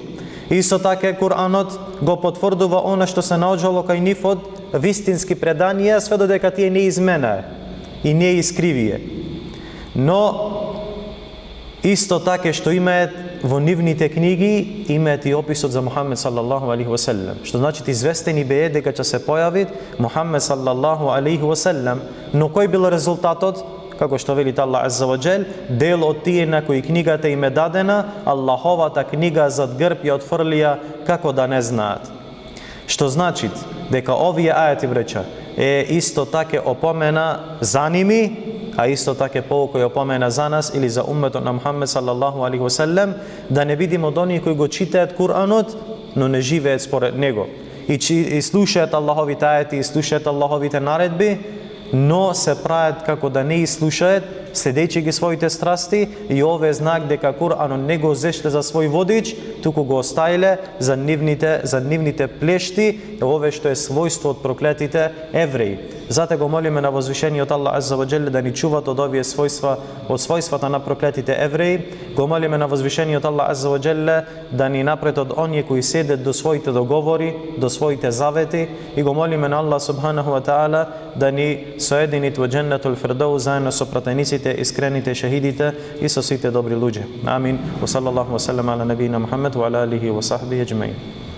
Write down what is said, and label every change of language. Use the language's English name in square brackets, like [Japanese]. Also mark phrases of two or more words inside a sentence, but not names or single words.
[Macedonian] Исто така Кур'анот го потврдува она што се наоѓало кај нив од вистински преданија, све додека тие не изменаа и не искривие. Но исто така што имаат во нивните книги, имаат и описот за Мухаммед [Arabic] صلى الله عليه وسلم, [Macedonian] што значи известени беа дека ќе се појави Мухаммед [Arabic] صلى الله عليه وسلم, [Macedonian] но кој бил резултатот? Како што вели [Arabic] الله عز وجل, [Macedonian] дел од тие на кои книгата им е дадена, Аллаховата книга зад грб ја отфрлија, како да не знаат. Што значи дека овие ајати, браќа, е исто така опомена за ними, а исто така полку ја опомена за нас или за умметот на Мухаммед [Arabic] صلى الله عليه وسلم, [Macedonian] да не бидиме од оние кои го читаат Кур'анот, но не живеат според него. И слушаат Аллаховите ајати, и слушаат Аллаховите наредби, но се прават како да не слушаат, следејќи ги своите страсти, и ова е знак дека Кур'анот не го зешле за свој водич, туку го оставиле за нивните плешти, ова што е својство од проклетите евреи. Зате го молиме на возвишениот [Arabic] الله عز وجل [Macedonian] да ни чуват од овие својства, од својствата на проклетите евреи. Го молиме на возвишениот [Arabic] الله عز وجل [Macedonian] да ни напред од оние кои седат до своите договори, до своите завети, и го молиме на [Arabic] الله سبحانه وتعالى [Macedonian] да ни соединит во [Arabic] جنة الفردوس [Macedonian] заедно со пратениците, искрените шехидите и со сите добри луѓе. Амин. [Arabic] وصلى الله وسلم على نبينا محمد وعلى آله وصحبه أجمعين.